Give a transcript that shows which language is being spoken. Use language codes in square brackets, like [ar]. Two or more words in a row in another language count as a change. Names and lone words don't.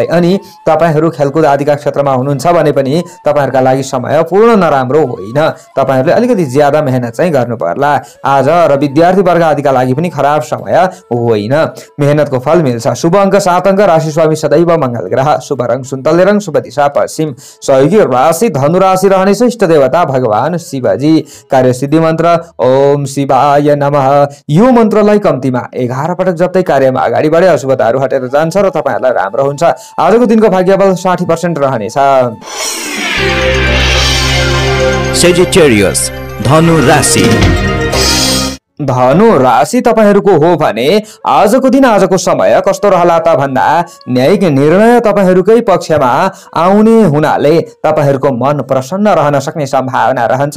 [ne] अनि तपाईहरु खेलकुद आदिका क्षेत्रमा हुनुहुन्छ भने पनि तपाईहरुका लागि समय पूर्ण नराम्रो होइन, तपाईहरुले अलिकति ज्यादा मेहनत चाहिँ गर्नु पर्ला आज। र विद्यार्थी वर्ग आदिका लागि पनि खराब समय होइन, मेहनतको फल मिल्छ। शुभ अङ्क 7 अङ्क, राशि स्वामी सदैव मंगल ग्रह, शुभ रंग सुन्तले रंग, शुभ दिशा पश्चिम, सहयोगी राशि धनु राशि रहनेछ, इष्ट देवता भगवान शिवजी। कार्य सिद्धि मन्त्र [sa] ओम शिवाय नमः, [ne] यो मन्त्रलाई कम्तीमा 11 पटक जप्दै कार्यमा अगाडि बढे अशुभताहरू हटेर जान्छ र तपाईहरुलाई राम्रो हुन्छ। आजको दिनको भाग्यबल 60% रहनेछ। सेजिटेरियस धनु राशि। धनु राशि तपाईहरुको हो भने आजको दिन आजको समय कस्तो रहला त भन्दा न्यायिक निर्णय तपाईहरुकै पक्षमा आउने हुनाले तपाईहरुको मन प्रसन्न रहन सक्ने सम्भावना रहन्छ।